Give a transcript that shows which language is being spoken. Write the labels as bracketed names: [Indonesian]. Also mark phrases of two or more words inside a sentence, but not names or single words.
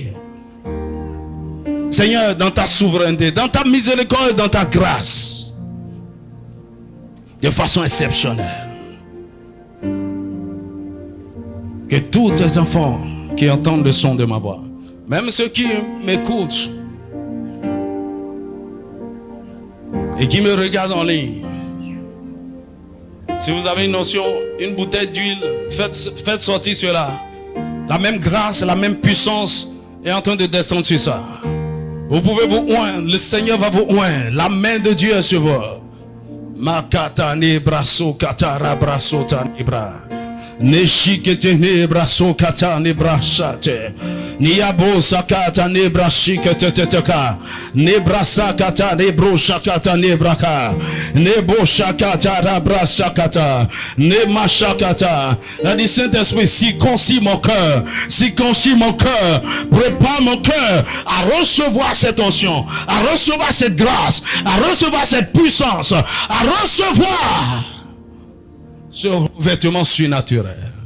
[French] Seigneur, dans ta souveraineté, dans ta miséricorde, dans ta grâce, de façon exceptionnelle, que tous tes enfants qui entendent le son de ma voix, même ceux qui m'écoutent et qui me regardent en ligne, si vous avez une notion, une bouteille d'huile, faites sortir cela. La même grâce, la même puissance est en train de descendre sur ça. Vous pouvez vous oindre, le Seigneur va vous oindre. La main de Dieu est sur vous. Makata ne braso katara braso ta nebra. Neshikete ne braso kata ne brasate. Niabo sakata ne brashikete teteka. Ne brasakata ne broshakata ne braka. Ne boshakata rabrasakata. Ne mashakata. La dit Saint-Esprit, circoncis mon cœur. Circoncis mon cœur. Prépare mon cœur à recevoir cette onction, à recevoir cette grâce, à recevoir cette puissance, à recevoir ce revêtement surnaturel.